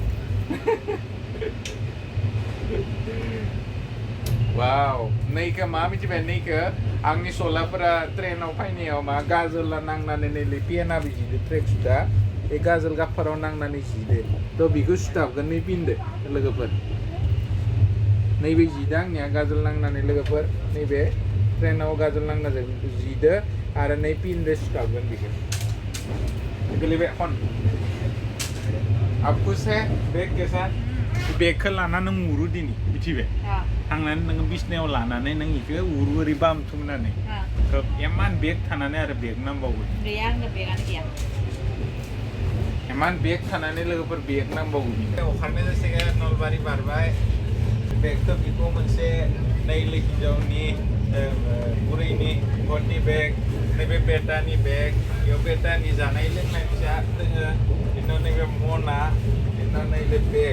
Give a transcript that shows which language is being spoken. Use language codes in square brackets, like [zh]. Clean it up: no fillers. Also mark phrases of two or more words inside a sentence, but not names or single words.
[brx] वाव नैखौ मा मिथिबाय नैखौ आंनि सलाफोरा ट्रेनाव फैनायाव मा गाजोला नांनानै नैले पेना बिजिदो ट्रेक सुटा बे गाजोल गाफाराव नांनानै जिदो तो बेखौ सुथाबगोन नै पिनदो लोगोफोर नैबे जिदो आंनिया गाजोल नांनानै लोगोफोर नैबे ट्रेनाव गाजोल नांना जिदो आरो नै पिनदो सुथाबगोन बेखौ गोलैबाय खन [hi] अब खुश है बेग के साथ [brx] बेगखौ लाना नों उरु दिनै मिथिबाय थांनानै नोङो बिसनायाव लानानै नों इखौ उरु ओरै बामथुमनानै एमान बेग थानानै आरो बेग नांबावगौ गैया आंनो बेगानो गैया एमान बेग थानानै लोगोफोर बेग नांबावगौ अखारनाय जासिगोन नलबारि बारबाय बेगखौ बिखौ मोनसे नैले हिन्जावनि बुरैनि गथनि बेग नैबे बेटानि बेग बेयाव बेटानि जानाय लोंनाय फिसा दोङो बिनाव नैबे मना बिनाव नैबे बेग